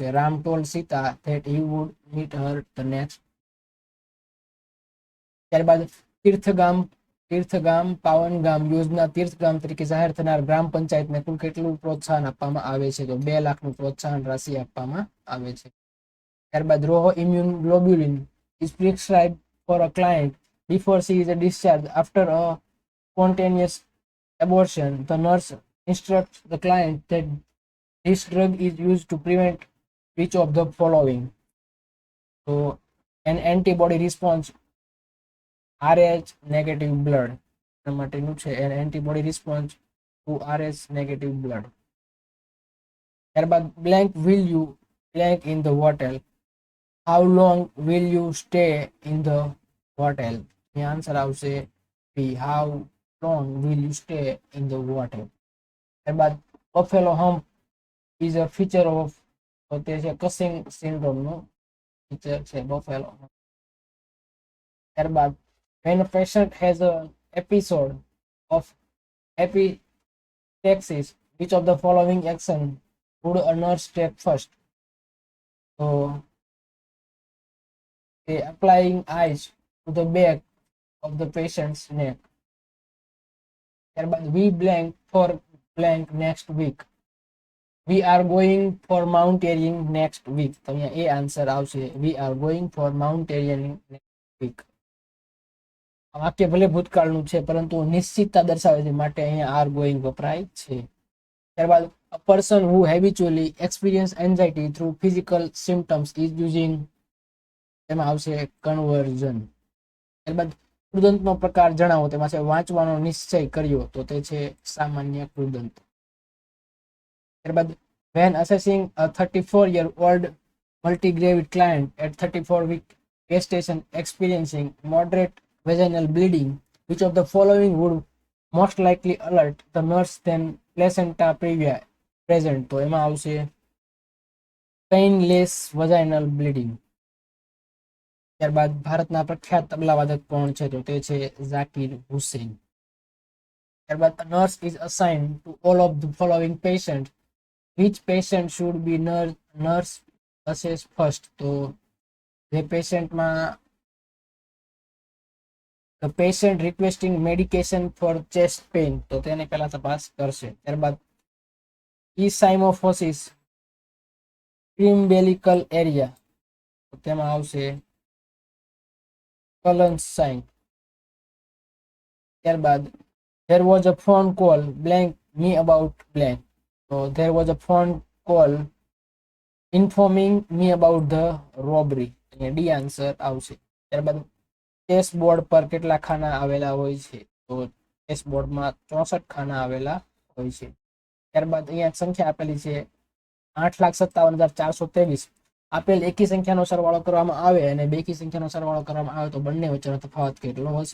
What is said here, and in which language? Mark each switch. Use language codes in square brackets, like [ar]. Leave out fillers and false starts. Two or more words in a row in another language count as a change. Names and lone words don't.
[en] Ram told Sita that he would meet her the next. [gu] ત્યારબાદ તીર્થગામ પાવનગામ યોજના તીર્થગામ તરીકે જાહેર થનાર ગ્રામ પંચાયતને કુલ કેટલું પ્રોત્સાહન આપવામાં આવે છે? તો 2 લાખનું પ્રોત્સાહન રાશિ આપવામાં આવે છે. ત્યારબાદ [en] Rho immune globulin is prescribed for a client before she is discharged after a spontaneous abortion. The nurse instructs the client that this drug is used to prevent which of the following? So an antibody response, RH negative blood [gu] માટેનું છે, [en] an antibody response to RH negative blood. ત્યારબાદ blank will you blank in the hotel. How long will you stay in the hotel? The answer આવશે B. How long will you stay in the hotel? ત્યારબાદ buffalo hump is a feature of, [gu] તો તે છે કસિંગ સિન્ડ્રોમ નો ફીચર છે [en] buffalo hump. ત્યારબાદ when a patient has an episode of epistaxis, which of the following action would a nurse take first? So applying ice to the back of the patient's neck. ત્યારબાદ we blank for blank next week. We are going for mountaineering next week. [gu] તો અહીંયા એ આન્સર આવશે. [en] We are going for mountaineering next week. [gu] આ વાક્ય ભલે ભૂતકાળનું છે પરંતુ નિશ્ચિતતા દર્શાવે છે માટે અહીંયા [en] are going [gu] વપરાય છે. [en] ત્યારબાદ a person who habitually experience anxiety through physical symptoms is using, [gu] તેમાં આવશે કન્વર્ઝન. ત્યારબાદ કૃદંતનો પ્રકાર જણાવો. તેમાં છે વાંચવાનો નિશ્ચય કર્યો, તો તે છે સામાન્ય કૃદંત. [en] ત્યારબાદ when assessing a 34-year-old multigravid client at 34-week gestation experiencing moderate vaginal bleeding, which of the following would most likely alert the nurse then placenta previa present? [gu] તો એમાં આવશે [en] painless vaginal bleeding. [gu] ત્યારબાદ ભારતના પ્રખ્યાત તબલાવાદક કોણ છે? તો તે છે ઝાકિર હુસૈન. ત્યારબાદ [en] a nurse is assigned to all of the following patients. Which patient should be nurse assess first? [gu] તો જે પેશન્ટમાં [en] the patient requesting medication for chest pain, [gu] તો તેને પહેલા તપાસ કરશે. [en] ત્યારબાદ E. Symphysis umbilical area, [gu] તો તેમાં આવશે [en] colon sign. ત્યારબાદ there was a phone call blank me about blank, so there was a phone call informing me about the robbery, [gu] અને ડી આન્સર આવશે. ત્યારબાદ ચેસ બોર્ડ પર કેટલા ખાના આવેલા હોય છે? તો ચેસ બોર્ડમાં 64 ખાના આવેલા હોય છે. ત્યારબાદ અહીંયા સંખ્યા આપેલી છે 8,57,423. આપેલ એકી સંખ્યાનો સરવાળો કરવામાં આવે અને બેકી સંખ્યાનો સરવાળો કરવામાં આવે તો બંને વચ્ચેનો તફાવત કેટલો હશે?